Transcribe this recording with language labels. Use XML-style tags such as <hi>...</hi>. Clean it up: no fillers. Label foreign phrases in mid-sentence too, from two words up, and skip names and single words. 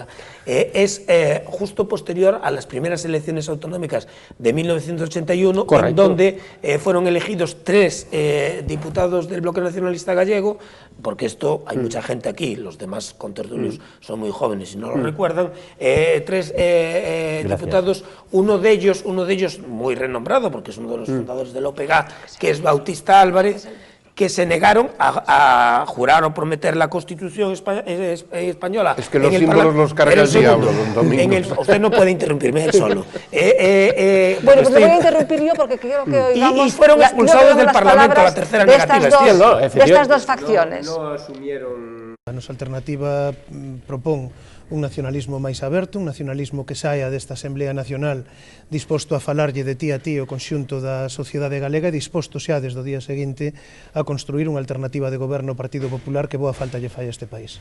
<es>es justo posterior a las primeras elecciones autonómicas de 1981, en donde fueron elegidos 3 diputados del Bloque Nacionalista Gallego, porque esto hay mucha gente aquí, los demás contertulios son muy jóvenes y no lo recuerdan, 3 diputados, uno de ellos muy renombrado, porque es uno de los fundadores del OPG, que es Bautista Álvarez, que se negaron a jurar o prometer la Constitución española. Es que los símbolos los carga el diablo, don Domingo. Usted no puede interrumpirme él solo. Bueno, pues le voy a interrumpir yo porque quiero que oigamos... Y fueron expulsados del Parlamento a la tercera negativa. De estas dos facciones. No asumieron...</es> <gl>A nosa alternativa propón un nacionalismo máis aberto, un nacionalismo que saia desta Asamblea Nacional disposto a falarlle de ti a ti o conxunto da sociedade galega e disposto xa desde o día seguinte a construir unha alternativa de goberno ao Partido Popular que boa falta lle fai a este país.</gl>